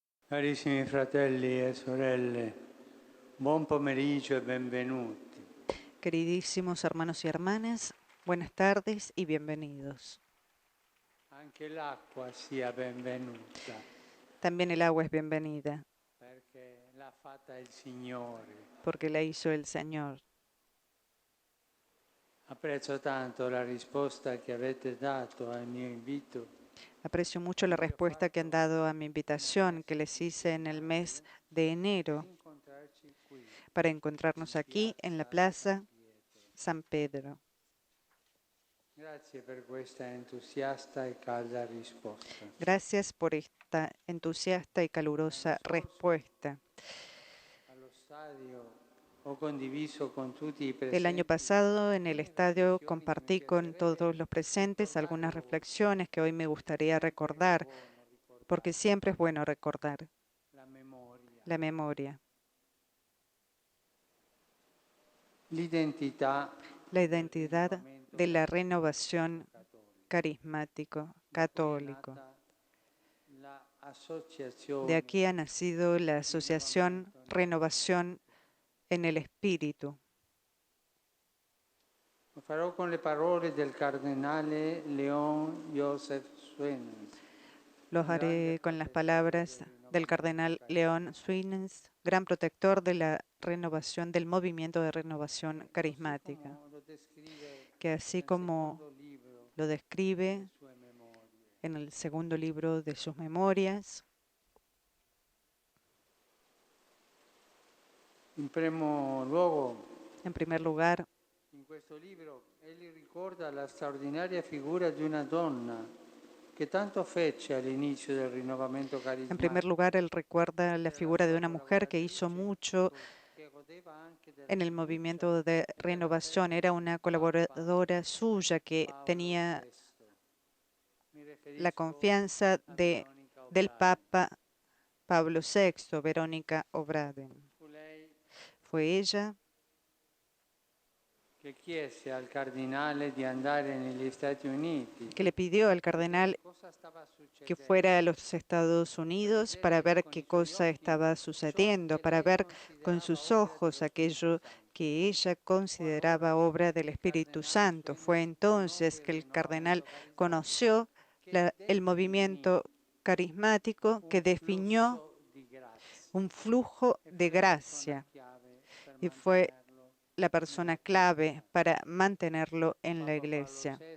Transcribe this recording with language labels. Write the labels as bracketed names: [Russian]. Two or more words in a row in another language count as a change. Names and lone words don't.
[Italian] Carissimi fratelli e sorelle, buon pomeriggio e benvenuti. [Spanish] Queridísimos hermanos y hermanas, buenas tardes y bienvenidos. [Italian] Anche l'acqua sia benvenuta, [Spanish] También el agua es bienvenida, [Italian] perché l'ha fatta il Signore. [Spanish] porque la hizo el Señor. [Italian] Apprezzo tanto la risposta che avete dato al mio invito. [Spanish] Aprecio mucho la respuesta que han dado a mi invitación que les hice en el mes de enero [Italian] Incontrarci qui, [Spanish] para encontrarnos aquí en la Plaza San Pedro. [Italian] Grazie per questa entusiasta e calda risposta. [Spanish] Gracias por esta entusiasta y calurosa respuesta. [Italian] Allo stadio ho condiviso con tutti i [Spanish] El año [Italian] presenti [Spanish] pasado en el estadio compartí con todos los presentes algunas reflexiones que hoy me gustaría recordar, porque siempre es bueno recordar [Italian] la memoria. [Spanish] la memoria. [Italian] L'identità [Spanish] La identidad de la renovación carismático católico. De aquí ha nacido la Asociación Renovación en el Espíritu. [Italian] Lo farò con le parole del cardenale Leon Joseph Swenens. [Spanish] Los haré con las palabras del cardenal Leon Swenens, gran protector de la renovación, del movimiento de renovación carismática, que así como lo describe en el segundo libro de sus memorias, [Italian] In primo luogo, [Spanish] en primer lugar, [Italian] in questo libro egli ricorda la straordinaria figura di una donna che tanto fece all'inizio del rinnovamento [Spanish] en [Italian] carismatico. [Spanish] primer lugar, él recuerda la figura de una mujer que hizo mucho en el movimiento de renovación. Era una colaboradora suya que tenía la confianza del Papa Pablo VI, Verónica O'Braden. Fue ella [Italian] che chiese al cardinale di andare negli Stati Uniti. [Spanish] que le pidió al cardenal que fuera a los Estados Unidos para ver qué cosa estaba sucediendo, para ver con sus ojos aquello que ella consideraba obra del Espíritu Santo. Fue entonces que el cardenal conoció el movimiento carismático que definió un flujo de gracia y fue la persona clave para mantenerlo en la Iglesia.